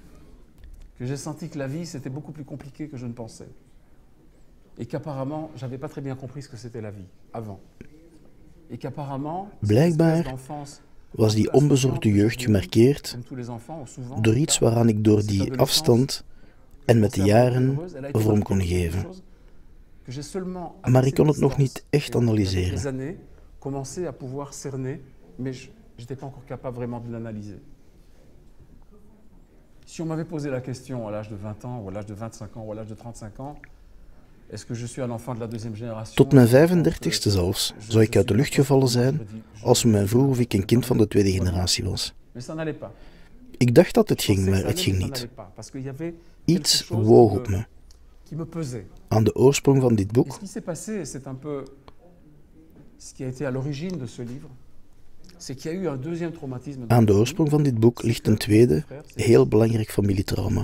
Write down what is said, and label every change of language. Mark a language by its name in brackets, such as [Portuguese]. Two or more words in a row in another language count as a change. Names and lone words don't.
[Dutch] Blijkbaar was die onbezorgde jeugd gemarkeerd door iets waaraan ik door die afstand en met de jaren vorm kon geven. Maar ik kon het nog niet echt analyseren. [French] Si on m'avait posé la question à l'âge de 20 ans, ou à l'âge de 25 ans, ou à l'âge de 35 ans, est-ce que je suis un enfant de la deuxième génération? [Dutch] Tot mijn 35ste zelfs zou ik uit de lucht gevallen zijn als men mij vroeg of ik een kind van de tweede generatie was. Ik dacht dat het ging, maar het ging niet. Iets woog op me. Aan de oorsprong van dit boek ligt een tweede, heel belangrijk familietrauma.